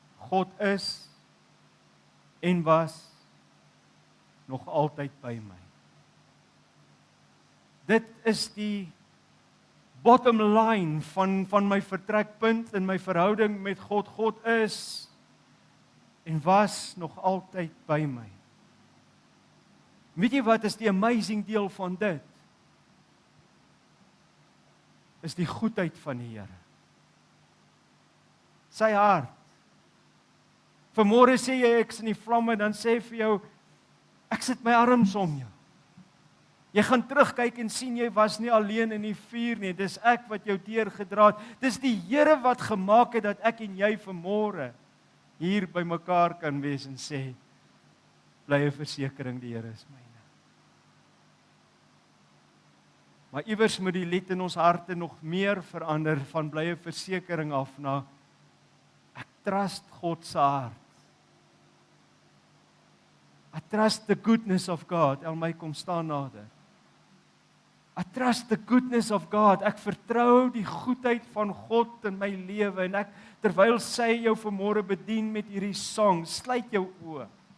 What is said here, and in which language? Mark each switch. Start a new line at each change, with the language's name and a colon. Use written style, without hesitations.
Afrikaans: God is en was nog altyd by my. Dit is die bottom line van my vertrekpunt in my verhouding met God. God is en was nog altyd by my. Weet jy wat is die amazing deel van dit? Is die goedheid van die Here. Sy hart. Vanmôre sê jy ek is in die vlamme, dan sê vir jou, ek sit my arms om jou. Jy gaan terugkyk en sien jy was nie alleen in die vuur nie, dis ek wat jou deurgedra het. Dis die Here wat gemaak het dat ek en jy vanmôre hier by mekaar kan wees en sê, blye versekering, die Here is myne. Maar iewers moet die lied in ons harte nog meer verander van blye versekering af na ek trust God se hart.
English: I trust the goodness of God.
Afrikaans: Elmy kom staan nader.
English: I trust the goodness of God.
Afrikaans: Ek vertrou die goedheid van God in my lewe en ek terwyl sy jou vanmôre bedien met hierdie sang, sluit jou oë.